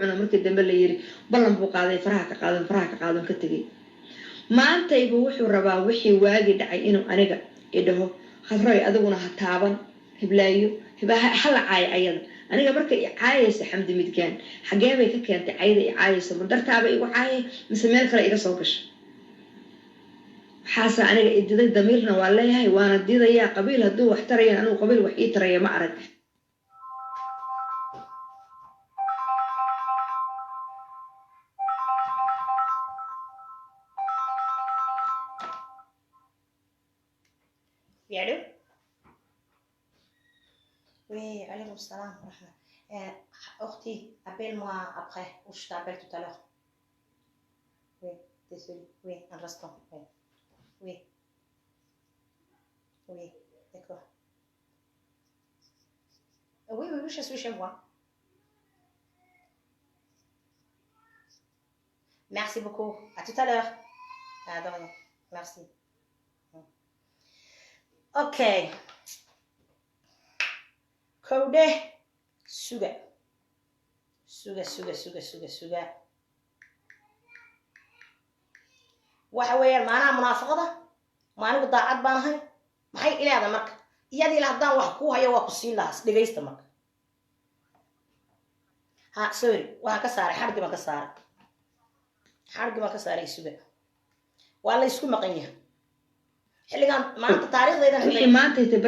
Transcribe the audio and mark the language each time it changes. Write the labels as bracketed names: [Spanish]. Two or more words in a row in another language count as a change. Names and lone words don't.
[Somali] cuno markii dambe la yiri ballan buu qaaday faraha ka qaadan ka tegay maantayba wuxuu rabaa wixii waagi dhacay inuu aniga idhaho khadroy adiguna ha taaban hiblaayo hala caaya ayada aniga marka i caayaysa xamdi midgaan xagee bay ka keentay cayda i caayaysa madartaaba igu caayay mise meel kale iga soo gashay waxaase aniga ididay damiirna waa leeyahay waana didayaa qabiil hadduu wax tarayan anigu qabiil wax ii taraya ma arag [French] Allô? Oui, allez, salam. Orti, appelle-moi après, ou je t'appelle tout à l'heure. Oui, désolé. Oui, un instant. Oui. Oui. Oui, d'accord. Oui, je suis chez moi. Merci beaucoup. À tout à l'heure. Ah, de rien. Merci. Ok. Kode. Suga. [Somali] waxa weeyaan maanaha munaafaqada ma anigu daacad baan ahay maxay ilaada marka iyadii la hadaan wax ku hayo waa ku siin lahaas dhageysta marka ha sorry waan ka saaray xargi baan ka saaray isuga waa la isku maqan yahay xilligan maanta taariikhdaydan